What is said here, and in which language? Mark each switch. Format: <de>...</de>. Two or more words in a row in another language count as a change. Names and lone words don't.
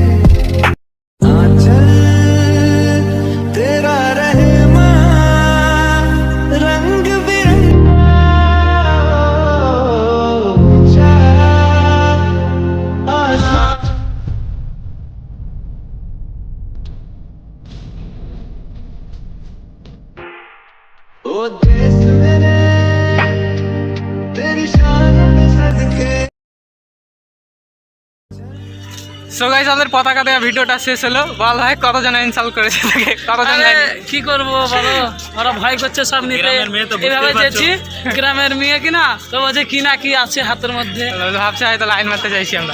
<hi>आंचल तेरा रहमान रंग ओ देश मेरे तेरी शान पे सदके।</hi> <en>so guys,</en> <bn>আমাদের পতাকা দেওয়া ভিডিওটা শেষ হলো। বল ভাই, কতজন ইনসাল্ট করেছে তাকে? কতজন কি করবো বলো, ওরা ভয় করছে সব নিতে। এইভাবে চেয়েছি গ্রামের মেয়ে কিনা, তো বলছে কি না কি আছে হাতের মধ্যে, ভাবছে হয়তো লাইন মারতে চাইছি আমরা,</bn>